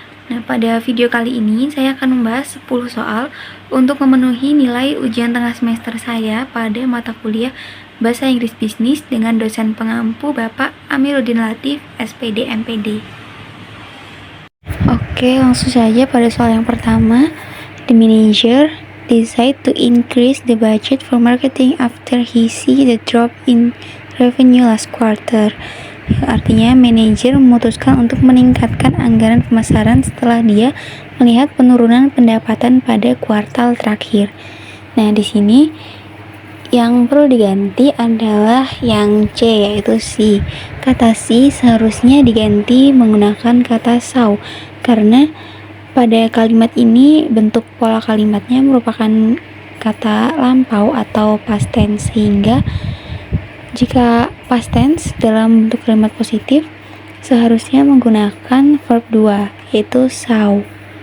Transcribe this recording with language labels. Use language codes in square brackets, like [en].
[id] Nah, pada video kali ini saya akan membahas 10 soal untuk memenuhi nilai ujian tengah semester saya pada mata kuliah Bahasa Inggris Bisnis dengan dosen pengampu Bapak Amiruddin Latif, SPD MPD. Oke, langsung saja pada soal yang pertama. [en] The manager decide to increase the budget for marketing after he see the drop in revenue last quarter. [id] Artinya, manajer memutuskan untuk meningkatkan anggaran pemasaran setelah dia melihat penurunan pendapatan pada kuartal terakhir. Nah, di sini yang perlu diganti adalah yang C, yaitu si. Kata si seharusnya diganti menggunakan kata saw, karena pada kalimat ini bentuk pola kalimatnya merupakan kata lampau atau past tense, sehingga jika past tense dalam bentuk kalimat positif seharusnya menggunakan verb 2, yaitu saw.